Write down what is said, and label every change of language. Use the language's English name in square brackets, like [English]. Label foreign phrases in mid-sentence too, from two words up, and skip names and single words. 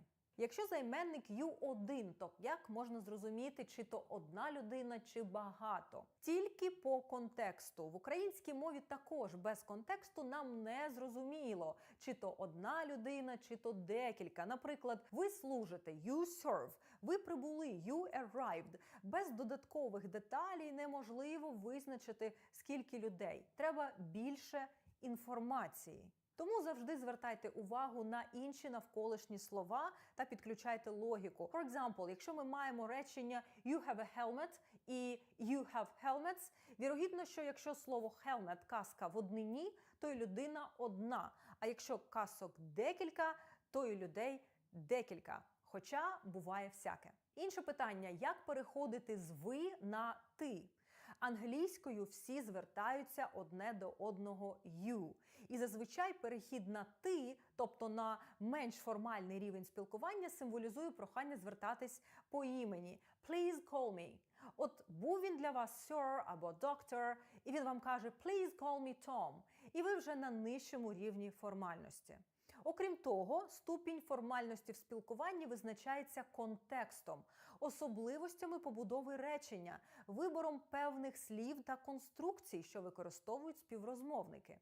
[Ukrainian] Якщо займенник «you» один, то як можна зрозуміти, чи то одна людина, чи багато? Тільки по контексту. В українській мові також без контексту нам не зрозуміло, чи то одна людина, чи то декілька. Наприклад, ви служите [English] «you serve», [Ukrainian] ви прибули [English] «you arrived». [Ukrainian] Без додаткових деталей неможливо визначити, скільки людей. Треба більше інформації. Тому завжди звертайте увагу на інші навколишні слова та підключайте логіку. [English] For example, [Ukrainian] якщо ми маємо речення [English] «you have a helmet» [Ukrainian] і [English] «you have helmets», [Ukrainian] вірогідно, що якщо слово «helmet» – каска в однині, то й людина одна. А якщо касок декілька, то й людей декілька. Хоча буває всяке. Інше питання – як переходити з «ви» на «ти»? Англійською всі звертаються одне до одного «you». І зазвичай перехід на «ти», тобто на менш формальний рівень спілкування, символізує прохання звертатись по імені. [English] Please call me. [Ukrainian] От був він для вас sir або doctor, і він вам каже [English] Please call me Tom. [Ukrainian] І ви вже на нижчому рівні формальності. Окрім того, ступінь формальності в спілкуванні визначається контекстом, особливостями побудови речення, вибором певних слів та конструкцій, що використовують співрозмовники.